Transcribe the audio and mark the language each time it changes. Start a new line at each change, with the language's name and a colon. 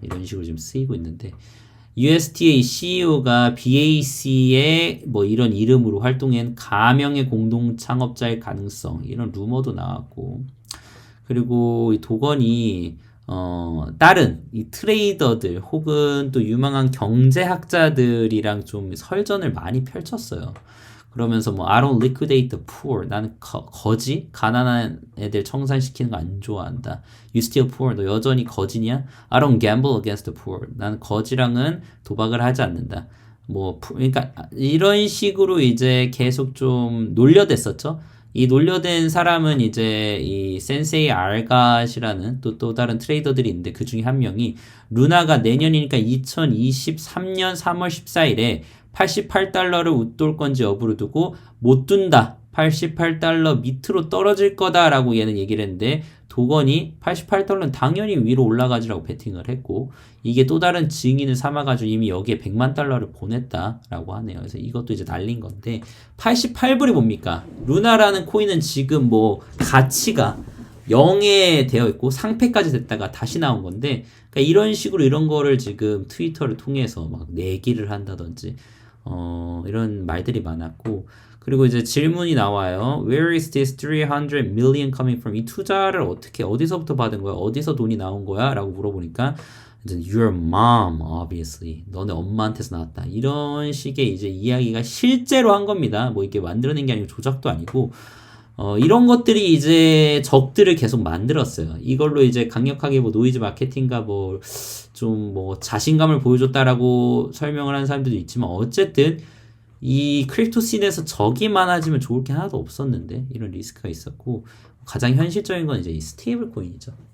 Korean: 이런 식으로 지금 쓰이고 있는데 UST의 CEO가 BAC의 뭐 이런 이름으로 활동한 가명의 공동 창업자일 가능성 이런 루머도 나왔고 그리고 이 도건이 다른 이 트레이더들 혹은 또 유명한 경제학자들이랑 좀 설전을 많이 펼쳤어요. 그러면서 뭐
English: I don't liquidate the poor.
Korean: 나는 거지? 가난한 애들 청산시키는 거 안 좋아한다.
English: You still poor.
Korean: 너 여전히 거지냐?
English: I don't gamble against the poor.
Korean: 나는 거지랑은 도박을 하지 않는다. 뭐 그러니까 이런 식으로 이제 계속 좀 놀려댔었죠. 이 놀려댄 사람은 이제 이 센세이 알갓이라는 또 다른 트레이더들이 있는데 그 중에 한 명이 루나가 내년이니까 2023년 3월 14일에 88달러를 웃돌 건지 여부를 두고 못 둔다. 88달러 밑으로 떨어질 거다라고 얘는 얘기를 했는데 도건이 88달러는 당연히 위로 올라가지라고 베팅을 했고 이게 또 다른 증인을 삼아가지고 이미 여기에 100만 달러를 보냈다라고 하네요. 그래서 이것도 이제 날린 건데 88불이 뭡니까? 루나라는 코인은 지금 뭐 가치가 0에 되어 있고 상패까지 됐다가 다시 나온 건데 그러니까 이런 식으로 이런 거를 지금 트위터를 통해서 막 내기를 한다든지 이런 말들이 많았고 그리고 이제 질문이 나와요.
English: Where is this 300 million coming from?
Korean: 이 투자를 어디서부터 받은 거야? 어디서 돈이 나온 거야? 라고 물어보니까
English: Your mom, obviously.
Korean: 너네 엄마한테서 나왔다. 이런 식의 이제 이야기가 실제로 한 겁니다. 뭐 이게 만들어낸 게 아니고 조작도 아니고 이런 것들이 이제 적들을 계속 만들었어요. 이걸로 이제 강력하게 뭐 노이즈 마케팅과 뭐 좀 뭐 자신감을 보여줬다라고 설명을 하는 사람들도 있지만 어쨌든 이 크립토 씬에서 적이 많아지면 좋을 게 하나도 없었는데 이런 리스크가 있었고 가장 현실적인 건 이제 이 스테이블 코인이죠.